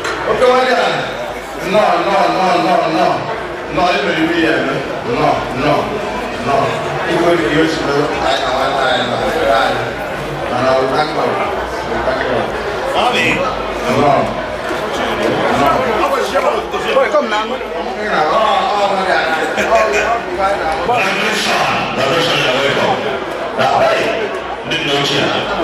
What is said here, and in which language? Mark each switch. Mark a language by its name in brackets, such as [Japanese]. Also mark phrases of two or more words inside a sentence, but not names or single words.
[English] Okay, well, yeah. No, no, no, no, no. No, it may be, yeah, no, no, no. It will be used to, I know what I am, I, and I will thank God. I will thank God. Bobby. No. No. Boy, come now. You know, oh, oh, my God. Oh, oh, my God. Revolution. Revolution, you're welcome. Now, [Igbo] hey. Ndị nna ochie ha.